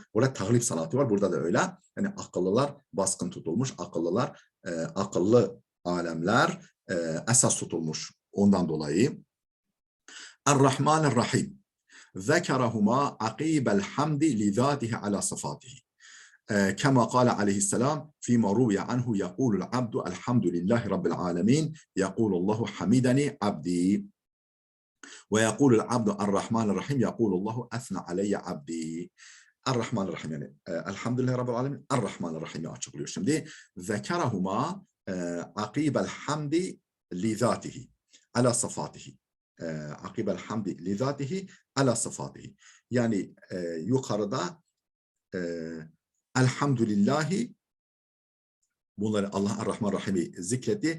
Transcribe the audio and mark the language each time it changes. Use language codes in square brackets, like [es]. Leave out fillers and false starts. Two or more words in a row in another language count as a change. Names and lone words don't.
[tr] Burada taglip sanatı var. Burada da öyle. Yani akıllılar baskın tutulmuş. Akıllı alemler esas tutulmuş. Ondan dolayı Er-Rahman-er-Rahim [ar] ذكرهما عقيب الحمد لذاته على صفاته. كما قال عليه السلام فيما روي عنه يقول العبد الحمد لله رب العالمين يقول الله حمدني عبدي ويقول العبد الرحمن الرحيم يقول الله أثنى علي عبدي. [tr] Er-Rahman Rahim, yani [ar] الحمد لله رب العالمين, [tr] Er-Rahman Rahim'i açıklıyor şimdi. [ar] ذكرهما عقيب الحمد لذاته على صفاته. عقيب الحمد لذاته على صفاته. [tr] Yani yukarıda Elhamdülillahi, bunları Allah Er-Rahman Rahim'i zikretti.